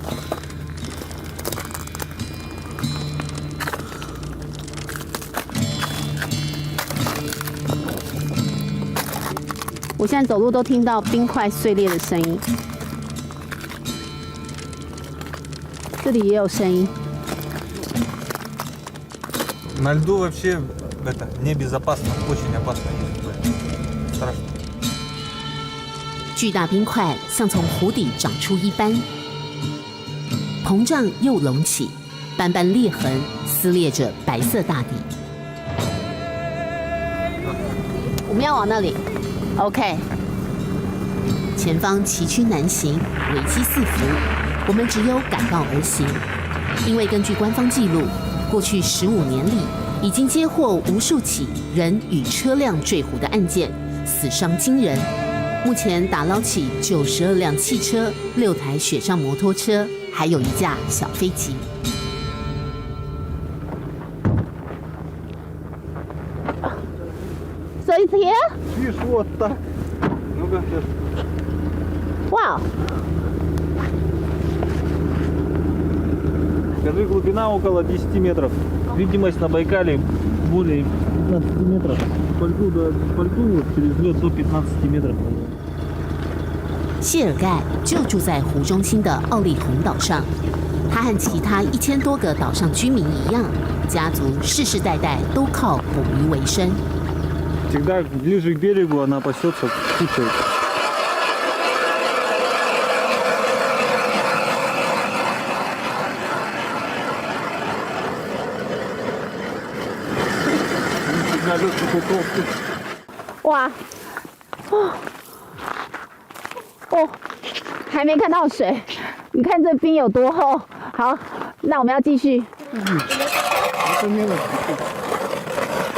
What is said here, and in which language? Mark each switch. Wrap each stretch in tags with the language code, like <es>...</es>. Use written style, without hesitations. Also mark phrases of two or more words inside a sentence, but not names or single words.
<zh>我现在走路都听到冰块碎裂的声音，这里也有声音。</zh> <ru>На льду вообще это небезопасно, очень опасно ездить. Страшно.</ru> <zh>巨大冰块像从湖底长出一般，膨胀又隆起，斑斑裂痕撕裂着白色大地。我们要往那里。OK， 前方崎岖难行，危机四伏，我们只有赶道而行。因为根据官方记录，过去15年里，已经接获无数起人与车辆坠湖的案件，死伤惊人。目前打捞起92辆汽车、6台雪上摩托车，还有1架小飞机。</zh> <en>So it's here?</en> <ru>Видишь, вот так. Ну-ка, сейчас. Wow. Скажи, глубина около 10 метров. Видимость на Байкале более 15 метров. По льду вот через лед до 15 метров.</ru> <zh>谢尔盖就住在湖中心的奥利洪岛上，他和其他1000多个岛上居民一样，家族世世代代都靠捕鱼为生。</zh> <ru>Всегда ближе к берегу она пасется кучей. Всегда</ru> <zh>哇，哦，还没看到水，你看这冰有多厚。好，那我们要继续。</zh> <ru>Это мелочь.</ru>